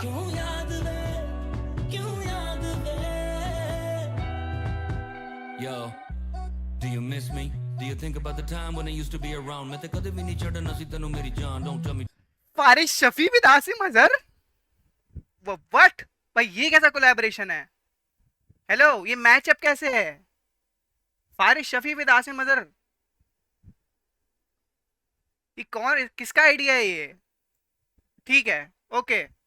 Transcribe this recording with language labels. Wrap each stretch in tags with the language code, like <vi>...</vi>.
<pa>क्यों याद वे क्यों याद वे</pa> <en>Yo, do you miss me? Do you think about the time when I used to be around?</en> <pa>मैं ते कदे भी नहीं छड़ना सी तैनू मेरी जान.</pa> <en>Don't tell me.</en> <hi>फारिश Shafi with Asim Azhar, what भाई, ये कैसा कोलैबोरेशन है? हेलो, ये मैचअप कैसे है? फारिश शफी विद आसिम अजहर, ये कौन, किसका आइडिया है ये? ठीक है, ओके।</hi>